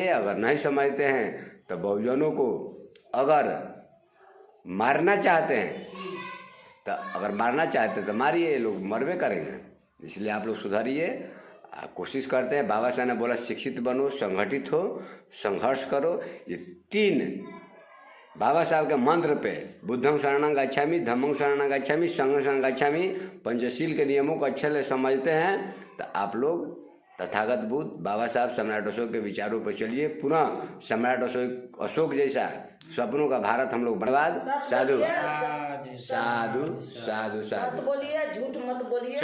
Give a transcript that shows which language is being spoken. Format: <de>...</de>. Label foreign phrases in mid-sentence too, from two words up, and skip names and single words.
<hi>अगर नहीं समझते हैं तो बहुजनों को अगर मारना चाहते हैं तो मारिए, लोग मरवे करेंगे। इसलिए आप लोग सुधारिए, कोशिश करते हैं। बाबा साहब ने बोला शिक्षित बनो, संगठित हो, संघर्ष करो। ये 3 बाबा साहब के मंत्र पे,</hi> <pi>बुद्धं शरणं गच्छामि, धम्मं शरणं गच्छामि, संघं शरणं गच्छामि,</pi> <hi>पंचशील के नियमों को अच्छे से समझते हैं तो आप लोग तथागत बुद्ध बाबा साहब सम्राट अशोक के विचारों पर चलिए। पुनः सम्राट अशोक जैसा सपनों का भारत हम लोग बनवा।</hi> <pi>साधु साधु साधु साधु</pi> <hi>बोलिए, झूठ मत बोलिए।</hi>